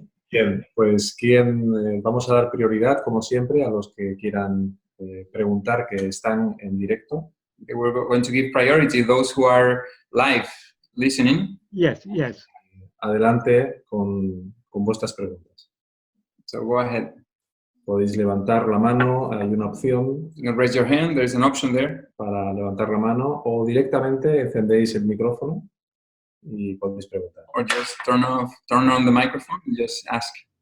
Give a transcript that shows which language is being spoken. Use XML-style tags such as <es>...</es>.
<es>Bien, pues vamos a dar prioridad, como siempre, a los que quieran preguntar, que están en directo.</es> <en>We're going to give priority to those who are live listening. Yes.</en> <es>Adelante con vuestras preguntas.</es> <en>So go ahead.</en> <es>Podéis levantar la mano, hay una opción</es> <en>You can raise your hand. There's an option there.</en> <es>para levantar la mano, o directamente encendéis el micrófono y podéis preguntar.</es> <en>Or just turn on the microphone and just ask.</en>